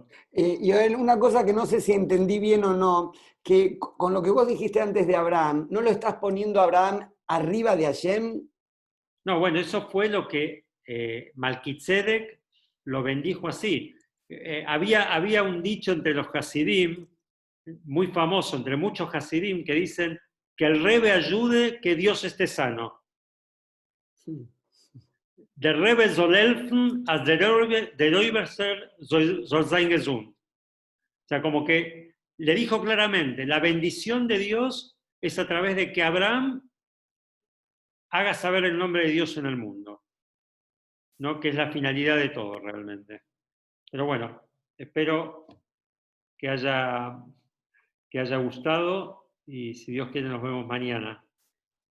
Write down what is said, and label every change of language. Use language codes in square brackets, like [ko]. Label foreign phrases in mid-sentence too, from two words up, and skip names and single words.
[es] Joel, una cosa que no sé si entendí bien o no, que con lo que vos dijiste antes de Abraham, ¿no lo estás poniendo a Abraham arriba de Hashem? No, bueno, eso fue lo que Malquitzedek lo bendijo así. Había un dicho entre los Hasidim, muy famoso entre muchos Hasidim, que dicen que el Rebbe ayude, que Dios esté sano. [yi] Der Rebbe soll helfen, als der Oberster soll sein gesund. [es] O sea, como que le dijo claramente, la bendición de Dios es a través de que Abraham haga saber el nombre de Dios en el mundo, ¿no? Que es la finalidad de todo realmente. Pero bueno, espero que haya gustado y si Dios quiere nos vemos mañana.